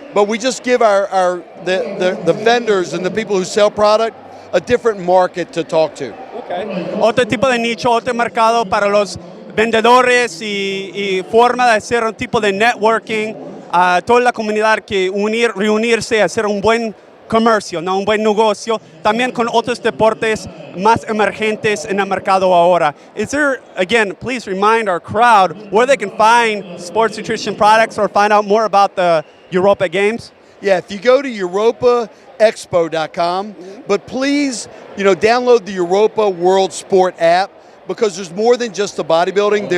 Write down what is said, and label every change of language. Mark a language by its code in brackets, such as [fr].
[en] but we just give the vendors and the people who sell product a different market to talk to. Okay. [es] Otro tipo de nicho, otro mercado para los vendedores y forma de hacer un tipo de networking a toda la comunidad que reunirse, hacer un buen comercio, ¿no? Un buen negocio, también con otros deportes más emergentes en el mercado ahora. [en] Is there, again, please remind our crowd where they can find sports nutrition products or find out more about the Europa Games? Yeah, if you go to europaexpo.com, but please, download the Europa World Sport app, because there's more than just the bodybuilding.